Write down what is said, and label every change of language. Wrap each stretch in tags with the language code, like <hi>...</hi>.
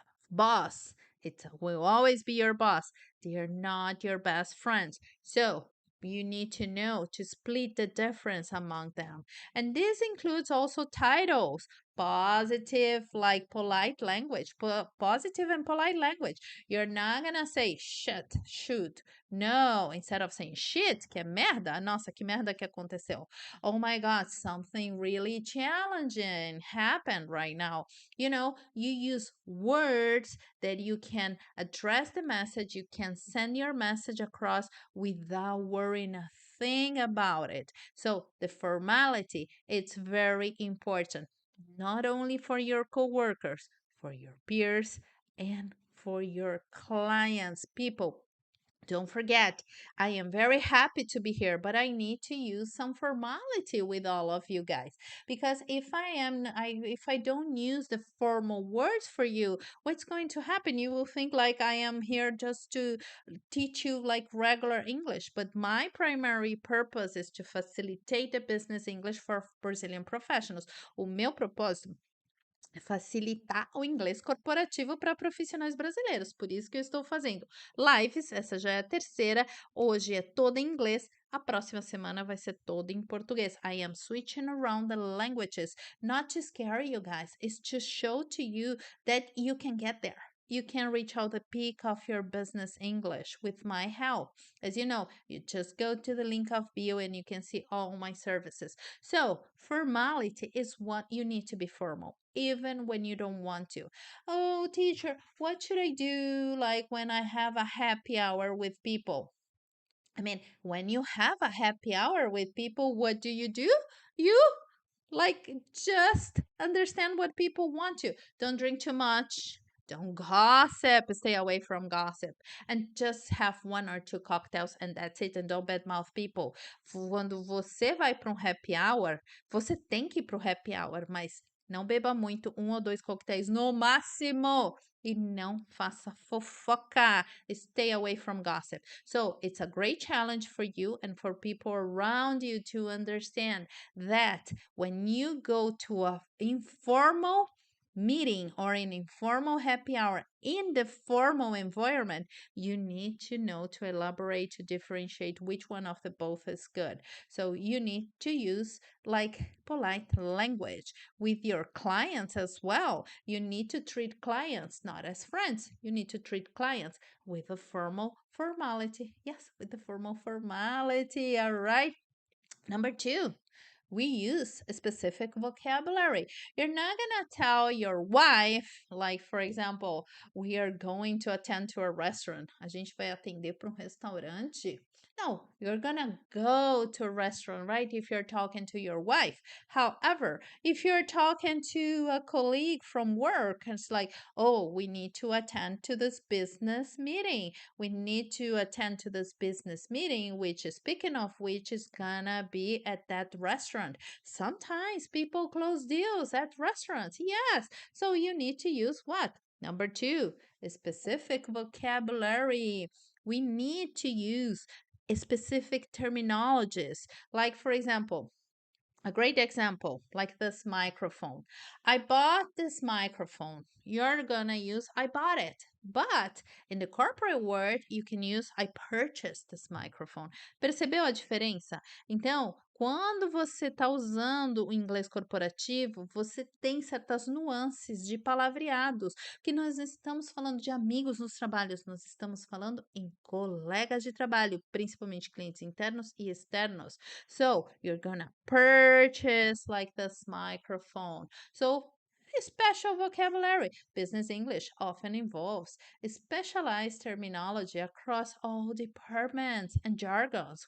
<en>Boss, it will always be your boss. They are not your best friends. So, you need to know to split the difference among them. And this includes also titles, positive, like polite language, positive and polite language. You're not gonna say shit, shoot. No, instead of saying shit,</en> <pt>que é merda, nossa, que merda que aconteceu.</pt> <en>Oh my God, something really challenging happened right now. You use words that you can address the message, you can send your message across without worrying a thing about it. So the formality, it's very important, not only for your coworkers, for your peers, and for your clients, people. Don't forget, I am very happy to be here, but I need to use some formality with all of you guys because if I don't use the formal words for you, what's going to happen? You will think like I am here just to teach you like regular English, but my primary purpose is to facilitate the business English for Brazilian professionals.</en> <pt>O meu propósito facilitar o inglês corporativo para profissionais brasileiros. Por isso que eu estou fazendo lives, essa já é a terceira. Hoje é toda em inglês, a próxima semana vai ser toda em português.</pt> <en>I am switching around the languages, not to scare you guys, it's to show to you that you can get there. You can reach out the peak of your business English with my help. As you know, you just go to the link of bio and you can see all my services. So, formality is what you need to be formal, even when you don't want to. Oh, teacher, what should I do like when I have a happy hour with people? I mean, when you have a happy hour with people, what do? You like just understand what people want to. Don't drink too much. Don't gossip. Stay away from gossip. And just have one or two cocktails and that's it. And don't badmouth people.</en> <pt>Quando você vai para um happy hour, você tem que ir para o happy hour, mas não beba muito, um ou dois coquetéis no máximo. E não faça fofoca.</pt> <en>Stay away from gossip. So it's a great challenge for you and for people around you to understand that when you go to a informal meeting or an informal happy hour in the formal environment, you need to know to elaborate, to differentiate which one of the both is good. So you need to use like polite language with your clients as well. You need to treat clients not as friends. You need to treat clients with a formal formality. Yes, with the formal formality. All right. Number two, we use a specific vocabulary. You're not going to tell your wife, like, for example, we are going to attend to a restaurant.</en> <pt>A gente vai atender para um restaurante.</pt> <en>No, you're going to go to a restaurant, right? If you're talking to your wife. However, if you're talking to a colleague from work, it's like, oh, we need to attend to this business meeting. We need to attend to this business meeting, which is speaking of which is gonna be at that restaurant. Sometimes people close deals at restaurants. Yes. So you need to use what? Number two, a specific vocabulary. We need to use a specific terminologies. Like, for example, a great example, like this microphone. I bought this microphone. You're gonna use I bought it. But in the corporate world, you can use I purchased this microphone.</en> <pt>Percebeu a diferença? Então, quando você está usando o inglês corporativo, você tem certas nuances de palavreados, que nós não estamos falando de amigos nos trabalhos, nós estamos falando em colegas de trabalho, principalmente clientes internos e externos.</pt> <en>So you're gonna purchase like this microphone. So a special vocabulary. Business English often involves specialized terminology across all departments and jargons.</en>